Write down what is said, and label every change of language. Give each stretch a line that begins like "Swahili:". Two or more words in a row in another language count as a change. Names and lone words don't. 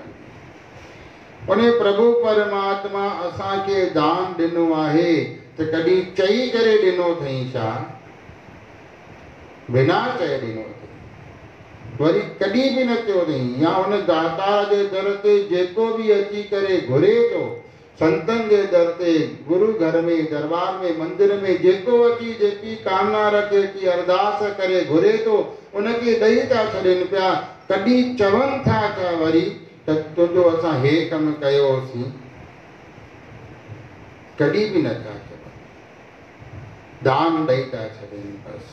Sindhi: उन प्रभु परमात्मा असांखे दान ॾिनो आहे त कॾहिं चई करे ॾिनो अथई छा? बिना चए ॾिनो अथई, वरी कॾहिं बि न चयो अथई। या उन दातार जे दर ते जेको बि अची करे घुरे थो, संतनि जे दर ते, गुरु घर में, दरबार में, मंदिर में जेको अची जेकी कामना रखे थी, अरदास करे घुरे थो, उनखे ॾेई था छॾनि पिया। कॾहिं चवनि था छा वरी त तुंहिंजो असां हे कमु कयोसीं? कॾहिं बि नथा चवनि, दान ॾेई था छॾनि बसि।